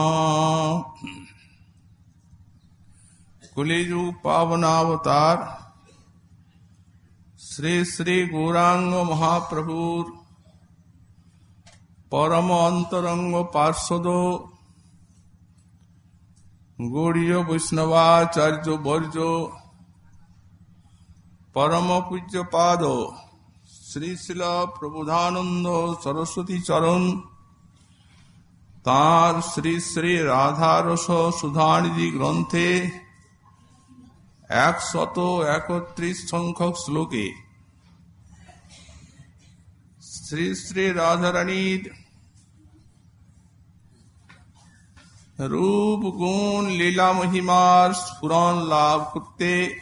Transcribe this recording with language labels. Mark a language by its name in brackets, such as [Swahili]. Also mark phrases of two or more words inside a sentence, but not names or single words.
[Bangla] কলিযুগ পাবনাবতার শ্রী শ্রী গৌরাঙ্গ মহাপ্রভুর পরম অন্তরঙ্গ পার্ষদ গৌড়ীয় বৈষ্ণবাচার্য বর্য পরম পূজ্য পাদ শ্রী শিল প্রবোধানন্দ সরস্বতী চরণ তাঁর শ্রী শ্রী রাধারস সুধানিধি গ্রন্থে 131 সংখ্যক শ্লোকে শ্রী শ্রী রাধারানীর রূপ গুণ লীলা মহিমার স্ফুরণ লাভ করতে